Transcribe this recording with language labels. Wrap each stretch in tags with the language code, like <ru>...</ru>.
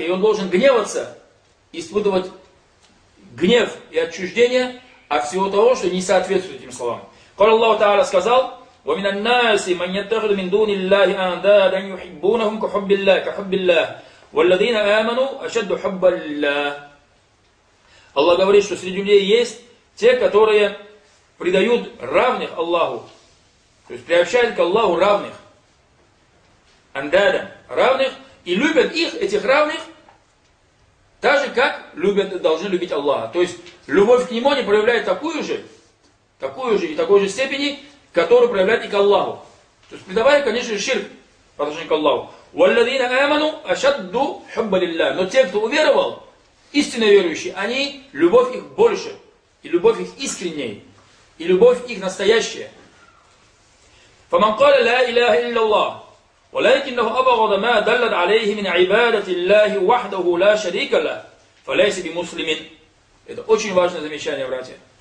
<ru>И он должен гневаться, испытывать гнев и отчуждение от всего того, что не соответствует этим словам.</ru> <ar>Каля Аллаху Та'аля</ar> <ru>сказал,</ru> <ar>وَمِنَ النَّاسِ مَنْ يَتَّخِذُ مِنْ دُونِ اللَّهِ أَنْدَادًا يُحِبُّونَهُمْ كَحُبِّ اللَّهِ وَالَّذِينَ آمَنُوا أَشَدُّ حُبَّ اللَّهِ.</ar> <ru>Аллах говорит, что среди людей есть те, которые предают равных Аллаху, то есть приобщают к Аллаху равных, андадам, равных, и любят их, этих равных, так же, как любят, должны любить Аллаха. То есть, любовь к нему они проявляют такую же и такой же степени, которую проявляют и к Аллаху. То есть, придавая, конечно же, ширк по отношению к Аллаху.</ru> <ar>وَالَّذِينَ آمَنُوا أَشَدُّ حُبَّ لِلَّهِ.</ar> <ru>Но те, кто уверовал, истинно верующие, они, любовь их больше, и любовь их искренней, и любовь их настоящая.</ru> <ar>فَمَنْ قَالَ لَا إِلَهَ إِلَّا اللَّهِ ولكنه أبغض ما دلت عليه من عبادة الله وحده لا شريك له فليس بمسلم.</ar> <ru>Это очень важное замечание, братья.</ru>